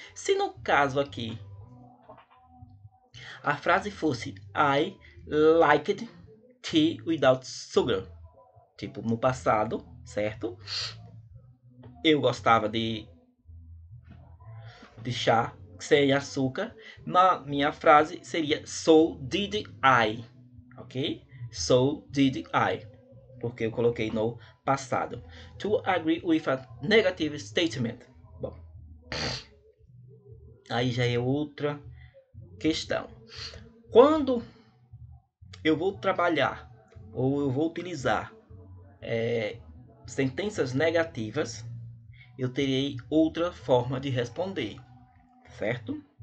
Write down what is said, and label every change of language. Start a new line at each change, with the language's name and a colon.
Portuguese: Se no caso aqui a frase fosse
English: I liked tea without sugar,
Portuguese: tipo no passado, certo? Eu gostava de chá sem açúcar. Na minha frase seria
English: so did I,
Portuguese: ok?
English: So did I,
Portuguese: porque eu coloquei no passado.
English: To agree with a negative statement.
Portuguese: Bom, aí já é outra questão. Quando eu vou trabalhar ou eu vou utilizar sentenças negativas, eu terei outra forma de responder, certo?